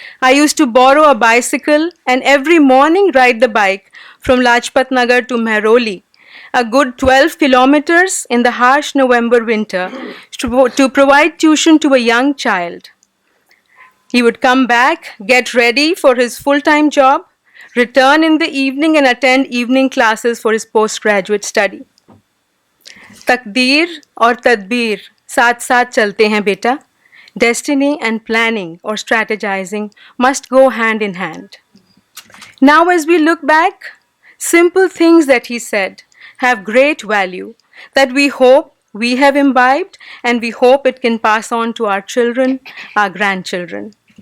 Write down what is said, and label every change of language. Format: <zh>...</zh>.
<en>I used to borrow a bicycle and every morning ride the bike from Lajpat Nagar to Mehroli, a good 12 kilometers in the harsh November winter to provide tuition to a young child. He would come back, get ready for his full-time job, return in the evening and attend evening classes for his postgraduate study.</en> <hi>Takdeer और तदबीर साथ साथ चलते हैं बेटा.</hi> <en>Destiny and planning or strategizing must go hand in hand." Now as we look back, simple things that he said have great value that we hope we have imbibed and we hope it can pass on to our children, our grandchildren.</en>